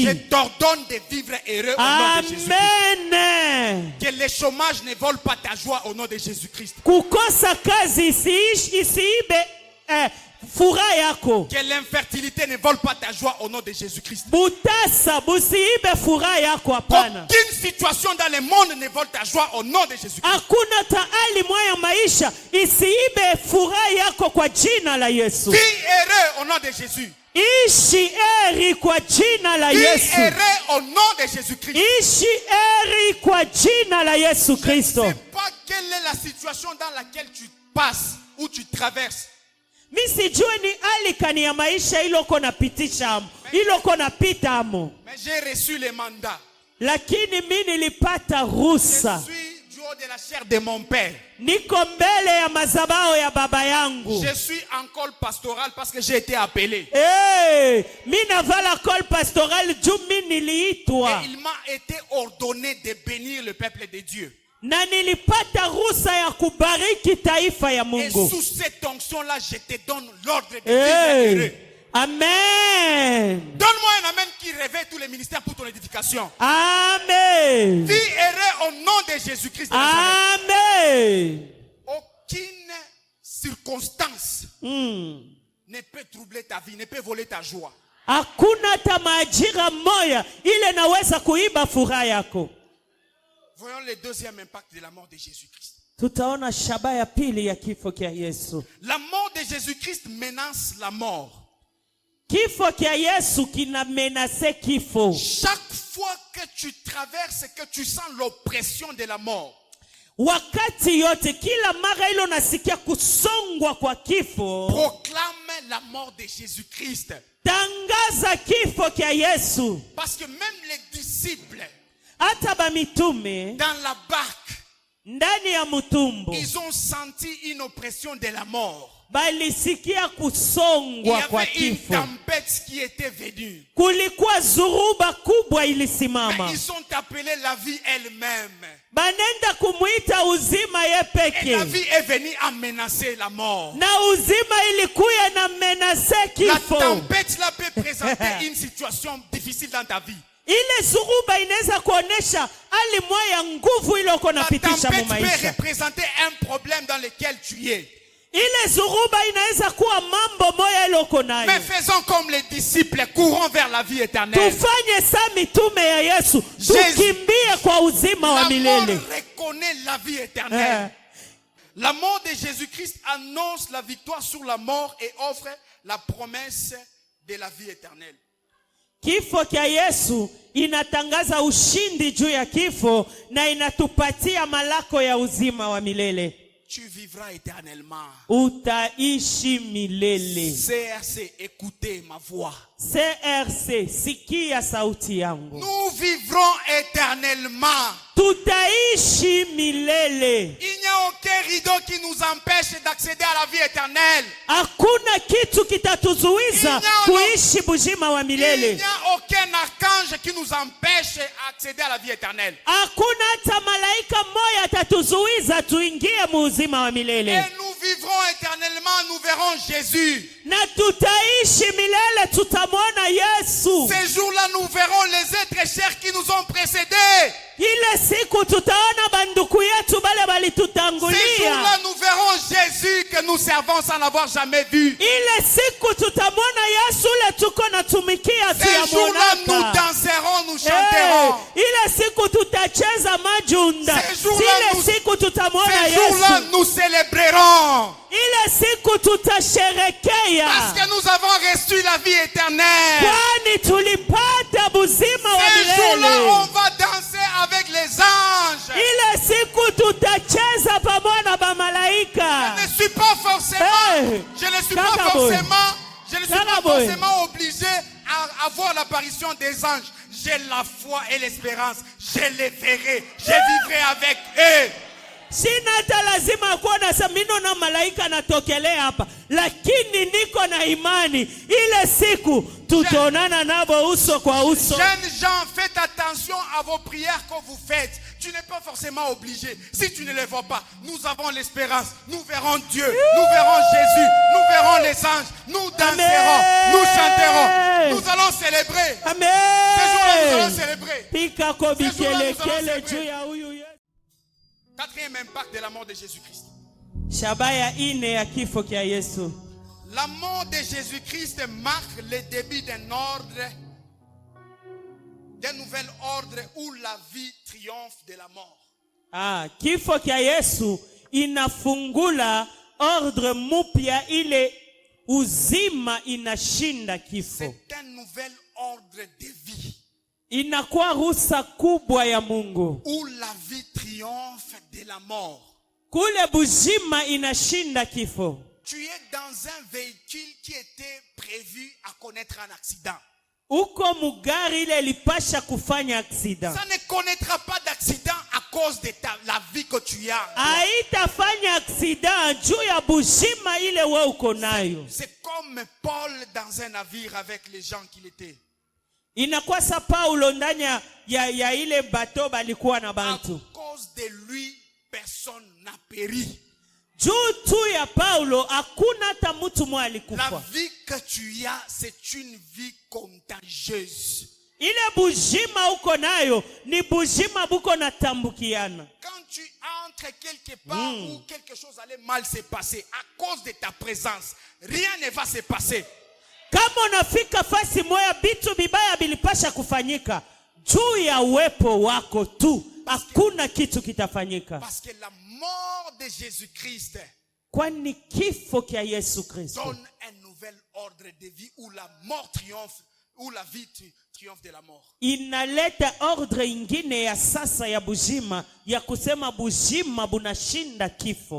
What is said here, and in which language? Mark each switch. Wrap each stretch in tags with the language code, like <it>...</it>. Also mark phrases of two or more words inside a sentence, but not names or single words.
<fr>Je t'ordonne de vivre heureux au nom de Jésus-Christ. Amen. Que le chômage ne vole pas ta joie au nom de Jésus-Christ.</fr> <sw>Kukosa kazi isiibe furaha yako.</sw> <fr>Que l'infertilité ne vole pas ta joie au nom de Jésus-Christ.</fr> <sw>Butasa busiibe furaha yako hapana.</sw> <fr>Aucune situation dans le monde ne vole ta joie au nom de Jésus-Christ.</fr> <sw>Hakuna taali moya maisha isiibe furaha yako kwa jina la Yesu.</sw> <fr>Vis heureux au nom de Jésus.</fr> <sw>Ishi heri kwa jina la Yesu.</sw> <fr>Vis heureux au nom de Jésus-Christ.</fr> <sw>Ishi heri kwa jina la Yesu Kristo.</sw> <fr>Je ne sais pas quelle est la situation dans laquelle tu passes ou tu traverses.</fr> <sw>Mi sijue ni alikani ya maisha iloko napitisha amo, iloko napita amo.</sw> <fr>Mais j'ai reçu le mandat.</fr> <sw>Lakini mi nilipata ruhusa.</sw> <fr>Je suis du haut de la chair de mon père.</fr> <sw>Niko mbele ya mazabao ya baba yangu.</sw> <fr>Je suis en col pastoral parce que j'ai été appelé.</fr> <sw>Mi navala</sw> <fr>col pastoral</fr> <sw>juu mi niliitwa.</sw> <fr>Et il m'a été ordonné de bénir le peuple de Dieu.</fr> <sw>Na nilipata ruhusa ya kubariki taifa ya Mungu.</sw> <fr>Et sous cette onction-là, je te donne l'ordre de vivre heureux. Amen. Donne-moi un amen qui réveille tous les ministères pour ton édification. Amen. Vis heureux au nom de Jésus-Christ. Amen. Aucune circonstance ne peut troubler ta vie, ne peut voler ta joie.</fr> <sw>Hakuna hata majira moya ile naweza kuiba furaha yako.</sw> <fr>Voyons le deuxième impact de la mort de Jésus-Christ.</fr> <sw>Tutaona shaba ya pili ya kifo kia Yesu.</sw> <fr>La mort de Jésus-Christ menace la mort.</fr> <sw>Kifo kia Yesu kina menase kifo.</sw> <fr>Chaque fois que tu traverses, que tu sens l'oppression de la mort,</fr> <sw>wakati yote kila mara ilo nasikia kusongwa kwa kifo,</sw> <fr>proclame la mort de Jésus-Christ.</fr> <sw>Tangaza kifo kia Yesu.</sw> <fr>Parce que même les disciples,</fr> <sw>hata ba mitume</sw> <fr>dans la barque,</fr> <sw>ndani ya mtumbo,</sw> <fr>ils ont senti une oppression de la mort.</fr> <sw>balisikia</sw> <fr>Il y</fr> <sw>kusongwa kwa</sw> <fr>avait une</fr> <sw>kifo.</sw> <fr>tempête qui était venue.</fr> <sw>Kulikuwa zuruba kubwa</sw> <fr>Mais</fr> <sw>ilisimama.</sw> <fr>ils ont appelé la vie elle-même.</fr> <sw>Banenda kumuita uzima ye</sw> <fr>Et la</fr> <sw>peke.</sw> <fr>vie est venue à menacer la mort.</fr> <sw>Na uzima ilikuya na menase</sw> <fr>La</fr> <sw>kifo.</sw> <fr>tempête là peut présenter une situation difficile dans ta vie.</fr> <sw>Ile zuruba inaweza kuonesha hali moya nguvu ile uko</sw> <fr>La</fr> <sw>napitisha mu</sw> <fr>tempête peut</fr> <sw>maisha.</sw> <fr>représenter un problème dans lequel tu es.</fr> <sw>Ile zuruba inaweza kuwa mambo moya ile uko nayo.</sw> <fr>Mais faisons comme les disciples, courons vers la vie éternelle.</fr> <sw>Tufanye sa mitume ya Yesu. Tukimbie kwa uzima wa</sw> <fr>La mort</fr> <sw>milele.</sw> <fr>reconnaît la vie éternelle. La mort de Jésus-Christ annonce la victoire sur la mort et offre la promesse de la vie éternelle.</fr> <sw>Kifo cha Yesu inatangaza ushindi juu ya kifo na inatupatia malako ya uzima wa milele.</sw> <fr>Tu vivras éternellement.</fr> <sw>Utaishi milele.</sw> <fr>CRC, écoutez ma voix.</fr> <sw>CRC, sikia sauti yangu.</sw> <fr>Nous vivrons éternellement.</fr> <sw>Tutaishi milele.</sw> <fr>Il n'y a aucun rideau qui nous empêche d'accéder à la vie éternelle.</fr> <sw>Hakuna kitu kitatuzuiza kuishi buzima wa milele.</sw> <fr>Il n'y a aucun archange qui nous empêche d'accéder à la vie éternelle.</fr> <sw>Hakuna hata malaika mmoja atatuzuiza tuingie muuzima wa milele.</sw> <fr>Et nous vivrons éternellement, nous verrons Jésus.</fr> <sw>Na tutaishi milele, tutamwona Yesu.</sw> <fr>Ces jours-là, nous verrons les êtres chers qui nous ont précédés.</fr> <sw>Ile siku tutaona banduku yetu bale balitutangulia.</sw> <fr>Ces jours-là, nous verrons Jésus que nous servons sans l'avoir jamais vu.</fr> <sw>Ile siku tutamwona Yesu le tuko natumikia tu ya</sw> <fr>Ces jours-là,</fr> <sw>monaka.</sw> <fr>nous danserons, nous chanterons.</fr> <sw>Ile siku tutacheza majunda.</sw> <fr>Ces jours-là,</fr> <sw>Ile siku tutamwona</sw> <fr>Ces jours-là,</fr> <sw>Yesu.</sw> <fr>nous célébrerons.</fr> <sw>Ile siku tutasherekea.</sw> <fr>Parce que nous avons reçu la vie éternelle.</fr> <sw>Kwani tulipata buzima wa</sw> <fr>Ces jours-là, on</fr> <sw>milele.</sw> <fr>va danser avec les anges.</fr> <sw>Ile siku tutacheza pamoja na bamalaika.</sw> <fr>Je ne suis pas forcément, je ne suis pas forcément obligé à avoir l'apparition des anges. J'ai la foi et l'espérance. Je les verrai. Je vivrai avec eux.</fr> <sw>Sina hata lazima kuona samino na malaika natokelea hapa, lakini niko na imani ile siku tutaonana nabo uso kwa uso.</sw> <fr>Jeunes gens, faites attention à vos prières que vous faites. Tu n'es pas forcément obligé. Si tu ne les vois pas, nous avons l'espérance. Nous verrons Dieu. Nous verrons Jésus. Nous verrons les anges. Nous danserons. Nous chanterons. Nous allons célébrer. Amen. Ces jours-là, nous allons célébrer.</fr> <sw>Pika ko bikelekele juu ya huyu Yesu.</sw> <fr>Quatrième impact de la mort de Jésus-Christ.</fr> <sw>Shabaya ine ya kifo kia Yesu.</sw> <fr>La mort de Jésus-Christ marque le début d'un ordre, d'un nouvel ordre où la vie triomphe de la mort.</fr> <sw>Kifo kia Yesu inafungula ordre mupya, ile uzima inashinda kifo.</sw> <fr>C'est un nouvel ordre de vie.</fr> <sw>Inakuwa ruhusa kubwa ya Mungu.</sw> <fr>Où la vie triomphe de la mort.</fr> <sw>Kule buzima inashinda kifo.</sw> <fr>Tu es dans un véhicule qui était prévu à connaître un accident.</fr> <sw>Uko mugari ile lipasha kufanya accident.</sw> <fr>Ça ne connaîtra pas d'accident à cause de la vie que tu as.</fr> <sw>Haitafanya accident juu ya buzima ile wewe uko nayo.</sw> <fr>C'est comme Paul dans un navire avec les gens qu'il était.</fr> <sw>Inakuwa sa Paulo ndani ya ile bato balikuwa na bantu.</sw> <fr>À cause de lui, personne n'a péri.</fr> <sw>Juu tu ya Paulo hakuna hata mtu mmoja alikufa.</sw> <fr>La vie que tu as, c'est une vie contagieuse.</fr> <sw>Ile bujima uko nayo ni bujima buko natambukiana.</sw> <fr>Quand tu entres quelque part où quelque chose allait mal se passer, à cause de ta présence, rien ne va se passer.</fr> <sw>Kama unafika fasi moya bitu bibaya bilipasha kufanyika, juu ya uwepo wako tu hakuna kitu kitafanyika.</sw> <fr>Parce que la mort de Jésus-Christ</fr> <sw>kwani kifo kia Yesu Kristo</sw> <fr>donne un nouvel ordre de vie où la mort triomphe, où la vie triomphe de la mort.</fr> <sw>Inaleta ordre ingine ya sasa ya bujima, ya kusema bujima bunashinda kifo.</sw>